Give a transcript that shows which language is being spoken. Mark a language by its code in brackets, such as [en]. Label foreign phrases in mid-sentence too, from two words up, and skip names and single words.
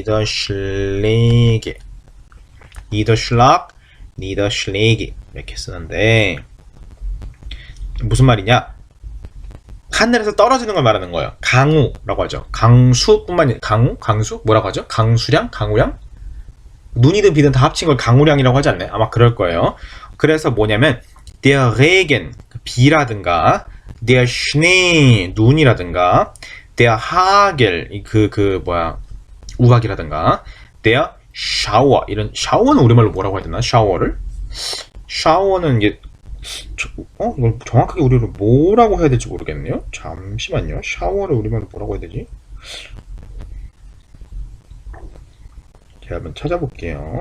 [ko] 니더슐레게 이렇게 쓰는데 무슨 말이냐? 하늘에서 떨어지는 걸 말하는 거예요. 강우라고 하죠. 강수뿐만 아니라 강수 뭐라고 하죠? 강수량, 강우량? 눈이든 비든 다 합친 걸 강우량이라고 하지 않나요? 아마 그럴 거예요. 그래서 뭐냐면 [de] der Regen, [ko] 비라든가 [de] der Schnee, [ko] 눈이라든가 [de] der Hagel, [ko] 우박이라든가 [de] der Shower, [ko] 이런 샤워는 우리말로 뭐라고 해야 되나? 샤워는 이게 이걸 정확하게 우리로 뭐라고 해야 될지 모르겠네요. 잠시만요. 샤워를 우리말로 뭐라고 해야 되지? 제가 한번 찾아볼게요.